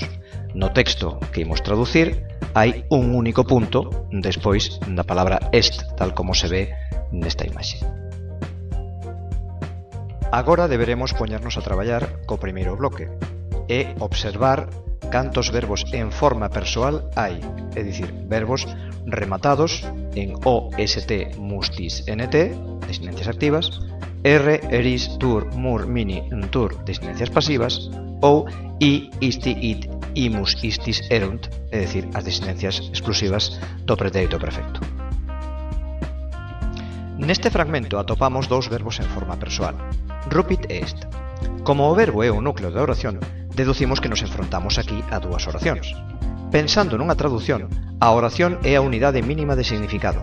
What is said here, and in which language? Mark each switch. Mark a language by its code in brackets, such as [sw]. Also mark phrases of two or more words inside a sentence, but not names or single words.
[gl] No texto que imos traducir, hai un único punto despois da palabra est, tal como se ve nesta imaxe. Agora deberemos poñernos a traballar co primeiro bloque e observar cantos verbos en forma persoal hai, é dicir, verbos rematados en o, st, mustis, nt, desinencias activas, r, eris, tur, mur, mini, tur, desinencias pasivas, ou i, isti, it, imus, istis, erunt, é dicir, as desinencias exclusivas do pretérito perfecto. Neste fragmento atopamos dous verbos en forma persoal, rupit e est. Como o verbo é o núcleo da oración, deducimos que nos enfrontamos aquí a dúas oracións. Pensando nunha tradución, a oración é a unidade mínima de significado.